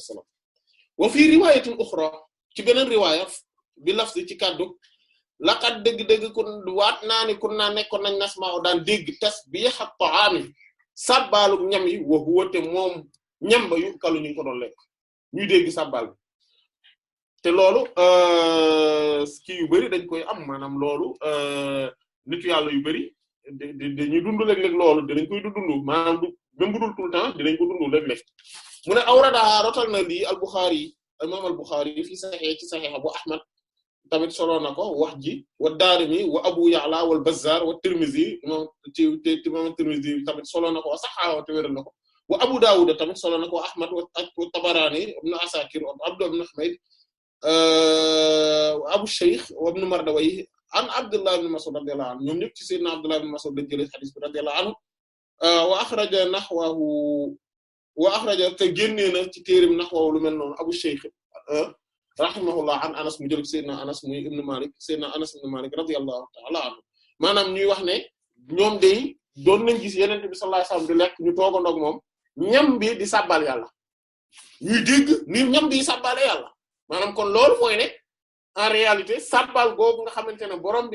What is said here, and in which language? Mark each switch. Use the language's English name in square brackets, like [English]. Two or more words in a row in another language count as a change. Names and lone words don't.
[Wolof] sallam [Arabic] وفي رواية أخرى [Wolof] ci beneen riwaaya bi lafzi ci kàddu laqad dëgg-dëgg kun waat naa ni kun naa nekkoon nañ nasma'u daan dégg [Arabic] تسبيح الطعام [Wolof] sàbbaalu ñam yi [Arabic] وهو [Wolof] te moom ñam ba yu kalu ñu ko doon lekk ñuy dégg sàbbaal bi te loolu kii yu bari dañ koy am maanaam loolu nitu yàlla yu bari dañuy dund léeg-léeg loolu dinañ koy dund maanaam [French] du même [Wolof] bu dul [French] tout le temps [Wolof] dinañ ko dund léeg-léeg mu ne awrada rotal na lii al-Bukhari imam al-Bukhari fi sahih ci sahih bu Ahmad tamit solo na ko wax ji wa Daarimi wa Abu Ya'la wal Bazzar wa Tirmidhi moom ci imam Tirmidhi tamit solo na ko wa saxaawa te wéral na ko wa Abu Dawud tamit solo na ko Ahmad wa Tabarani ibn Asakir Abd ibn Humayd Abu Shaykh wa ibn Mardawayh an Abdullah ibn Mas'ud [Arabic] رضي الله عنه [Wolof] ñoom ñëpp ci sayyidina Abdullah ibn Mas'ud dañ jëlee hadith bi [Arabic] رضي الله عنه وأخرج نحوه وأخرج [Wolof] te génnee na ci téerim nahwahu lu mel noonu Abu Shaykh rahimahullah an Anas mu jël sayyidina Anas muy ibn Malik sayyidina Anas ibn Malik [Arabic] رضي الله تعالى عنه [Wolof] maanaam ñuy wax ne ñoom day doon nañ gis Yonent bi [Arabic] صلى الله عليه وسلم [Wolof] di lekk ñu toogandoo ak moom ñam bi di sabbal yàlla ñuy dégg ni ñam bi sabbale yàlla maanaam kon loolu mooy ne [French] en réalité [Wolof] sabbal googu nga xamante ne borom bi